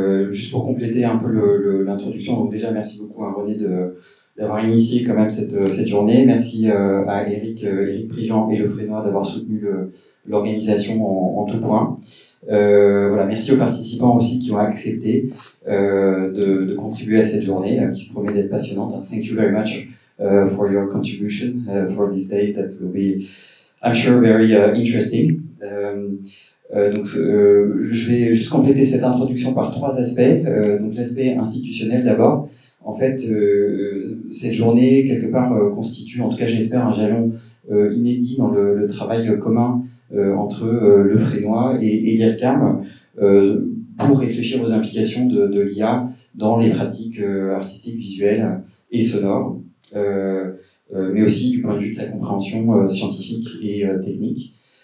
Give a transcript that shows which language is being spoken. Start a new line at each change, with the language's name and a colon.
French: Juste pour compléter un peu l'introduction, donc déjà merci beaucoup à René d'avoir initié quand même cette journée. Merci à Éric Prigent et Le Frénois d'avoir soutenu l'organisation en tout point. Voilà, merci aux participants aussi qui ont accepté de contribuer à cette journée qui se promet d'être passionnante.
English: Thank you very much for your contribution for this day that will be, I'm sure, very interesting.
French: Donc, je vais juste compléter cette introduction par trois aspects. Donc, l'aspect institutionnel d'abord. En fait, cette journée, quelque part, constitue, en tout cas j'espère, un jalon inédit dans le travail commun entre Le Frénois et l'IRCAM pour réfléchir aux implications de l'IA dans les pratiques artistiques, visuelles et sonores, mais aussi du point de vue de sa compréhension scientifique et technique.